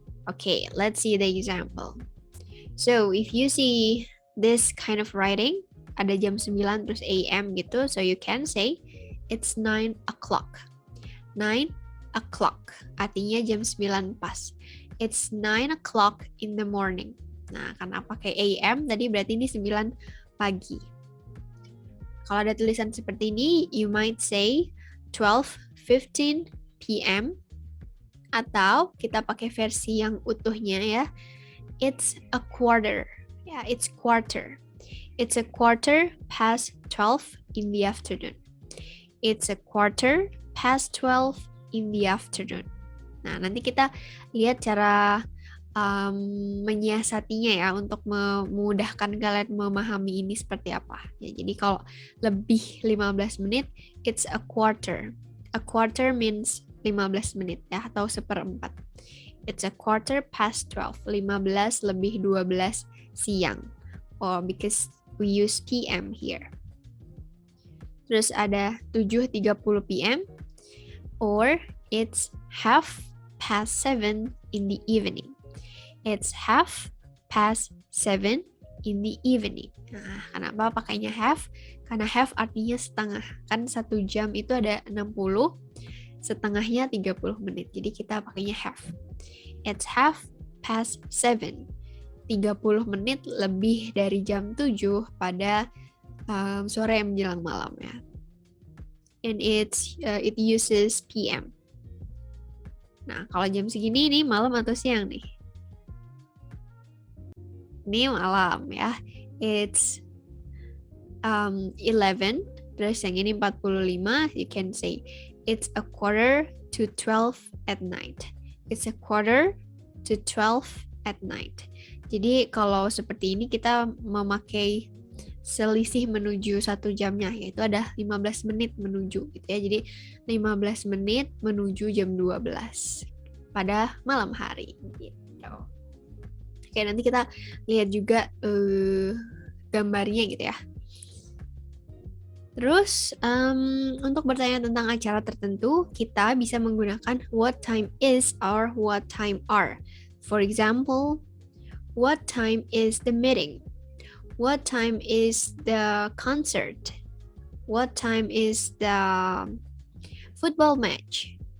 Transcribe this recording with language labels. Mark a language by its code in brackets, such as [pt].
[en] Okay, let's see the example. So, if you see this kind of writing, [id] ada jam 9 terus AM gitu, [en] so you can say it's 9 o'clock. [id] 9 o'clock, artinya jam 9 pas. [en] It's 9 o'clock in the morning. [id] Nah, karena pakai AM, tadi berarti ini 9 pagi. Kalau ada tulisan seperti ini, [en] you might say 12:15 p.m. [id] Atau kita pakai versi yang utuhnya ya, [en] it's a quarter. Ya, it's quarter. It's a quarter past 12 in the afternoon. It's a quarter past 12 in the afternoon. [id] Nah, nanti kita lihat cara menyiasatinya ya untuk memudahkan kalian memahami ini seperti apa. Ya, jadi kalau lebih 15 menit, [en] it's a quarter. A quarter means [id] 15 menit ya, atau seperempat. [en] It's a quarter past 12, [id] 15 lebih 12 siang. [en] Oh, because we use PM here. [id] Terus ada [en] 7:30 p.m. or it's half past 7 in the evening. It's half past 7 in the evening. [id] Nah, kenapa pakainya half? Karena half artinya setengah. Kan 1 jam itu ada 60, setengahnya 30 menit. Jadi kita pakainya half. [en] It's half past 7. [id] 30 menit lebih dari jam 7 pada sore menjelang malam ya. [en] And it uses PM. [id] Nah, kalau jam segini nih malam atau siang nih? Ini malam ya. [en] It's 11, [id] terus yang ini [en] 45, you can say it's a quarter to 12 at night. It's a quarter to 12 at night. [id] Jadi kalau seperti ini kita memakai selisih menuju 1 jamnya, yaitu ada 15 menit menuju gitu ya. Jadi 15 menit menuju jam 12 pada malam hari gitu. Oke, nanti kita lihat juga gambarnya gitu ya. Terus untuk bertanya tentang acara tertentu, kita bisa menggunakan [en] what time is or what time are. For example, what time is the meeting? What time is the concert? What time is the football match?